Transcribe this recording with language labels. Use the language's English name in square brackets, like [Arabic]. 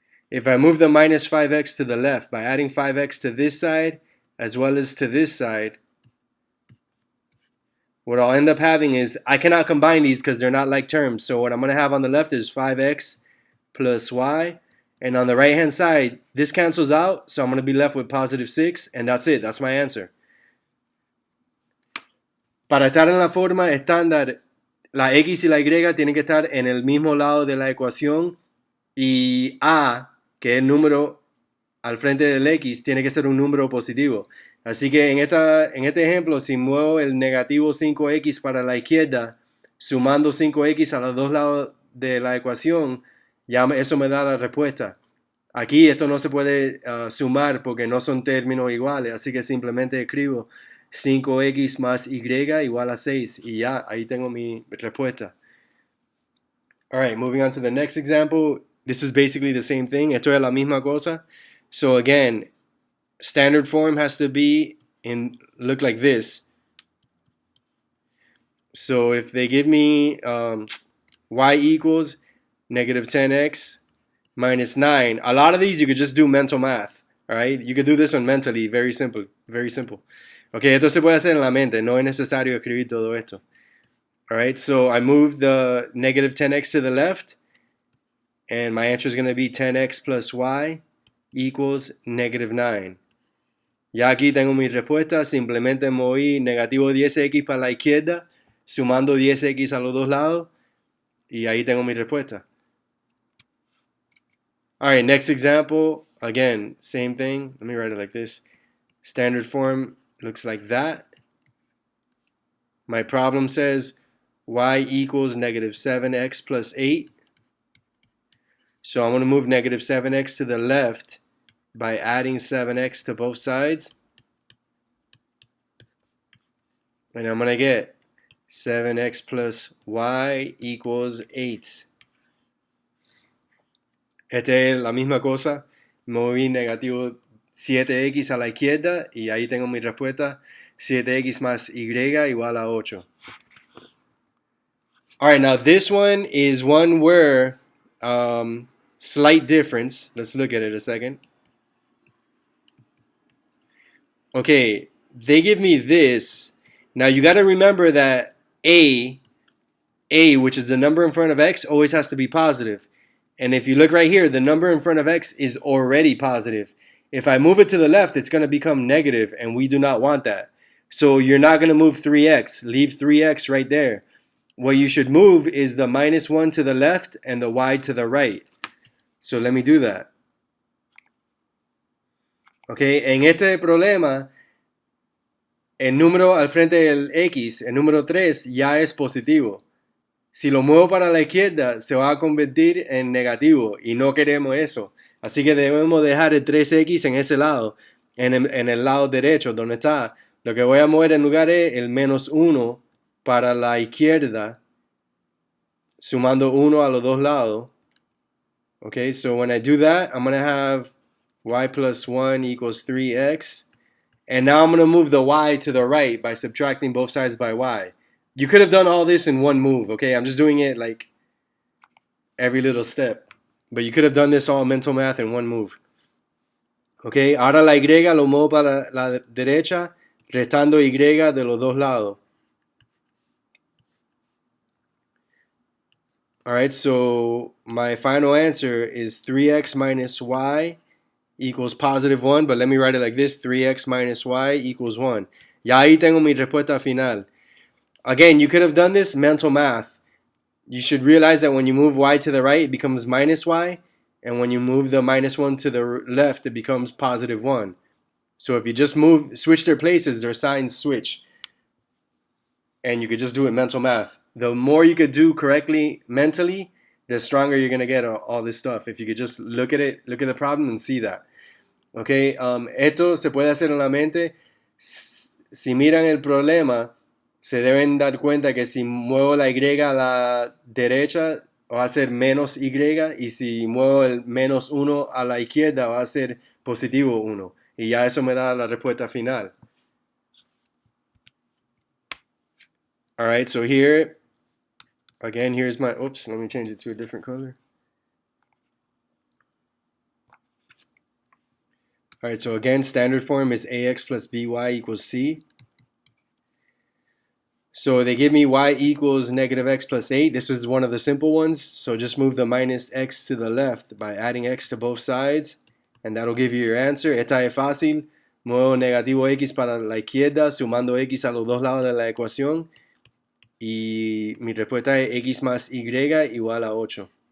[English] If I move the minus 5x to the left by adding 5x to this side as well as to this side, what I'll end up having is I cannot combine these because they're not like terms. So what I'm going to have on the left is 5x plus y. And on the right hand side, this cancels out. So I'm going to be left with positive 6. And that's it. That's my answer. [Spanish] Para estar en la forma estándar, la x y la y tienen que estar en el mismo lado de la ecuación. Y a, que es el número al frente del x, tiene que ser un número positivo. Así que en este ejemplo, si muevo el negativo 5x para la izquierda, sumando 5x a los dos lados de la ecuación, ya eso me da la respuesta. Aquí esto no se puede sumar porque no son términos iguales, así que simplemente escribo 5x más y igual a 6 y ya, ahí tengo mi respuesta. [English] Alright, moving on to the next example. This is basically the same thing. [Spanish] Esto es la misma cosa. [English] So again, standard form has to be look like this. So if they give me y equals negative 10x minus 9, a lot of these you could just do mental math. Alright, you could do this one mentally, very simple, very simple. [Spanish] Okay, esto se puede hacer en la mente, no es necesario escribir todo esto. [English] Alright, so I move the negative 10x to the left, and my answer is going to be 10x plus y equals negative 9. [Spanish] Ya aquí tengo mi respuesta, simplemente moví negativo 10x para la izquierda, sumando 10x a los dos lados, y ahí tengo mi respuesta. [English] Alright, next example, again, same thing. Let me write it like this. Standard form looks like that. My problem says y equals negative 7x plus 8. So I'm going to move negative 7x to the left by adding 7x to both sides. And I'm going to get 7x plus y equals 8. [Spanish] Esta es la misma cosa. Moví negativo 7x a la izquierda y ahí tengo mi respuesta. 7x más y igual a 8. [English] Alright, now this one is one where slight difference. Let's look at it a second. Okay, they give me this. Now you got to remember that a, which is the number in front of x, always has to be positive. And if you look right here, the number in front of x is already positive. If I move it to the left, it's going to become negative, and we do not want that. So you're not going to move 3x. Leave 3x right there. What you should move is the minus 1 to the left and the y to the right. So let me do that. [Spanish] Okay, en este problema, el número al frente del x, el número 3, ya es positivo. Si lo muevo para la izquierda, se va a convertir en negativo y no queremos eso. Así que debemos dejar el 3x en ese lado, en el lado derecho, donde está. Lo que voy a mover en lugar es el menos 1 para la izquierda, sumando 1 a los dos lados. [English] Okay, so when I do that, I'm going to have y plus 1 equals 3x. And now I'm going to move the y to the right by subtracting both sides by y. You could have done all this in one move, okay? I'm just doing it like every little step. But you could have done this all mental math in one move. [Spanish] Okay, ahora la y lo muevo para la derecha, restando y de los dos lados. [English] Alright, so my final answer is 3x minus y equals positive 1, but let me write it like this, 3x minus y equals 1. [Spanish] Ya ahí tengo mi respuesta final. [English] Again, you could have done this mental math. You should realize that when you move y to the right, it becomes minus y, and when you move the minus 1 to the left, it becomes positive 1. So if you just switch their places, their signs switch. And you could just do it mental math. The more you could do correctly mentally, the stronger you're going to get all this stuff. If you could just look at it, look at the problem and see that. [Spanish] Okay, esto se puede hacer en la mente. Si miran el problema, se deben dar cuenta que si muevo la y a la derecha, va a ser menos y, y si muevo el menos 1 a la izquierda, va a ser positivo 1. Y ya eso me da la respuesta final. [English] Alright, so here, again, here's my, oops, let me change it to a different color. Alright, so again, standard form is ax plus by equals c. So they give me y equals negative x plus 8. This is one of the simple ones. So just move the minus x to the left by adding x to both sides. And that'll give you your answer. [Spanish] Esta es fácil. Muevo negativo x para la izquierda, sumando x a los dos lados de la ecuación. Y mi respuesta es x más y igual a 8.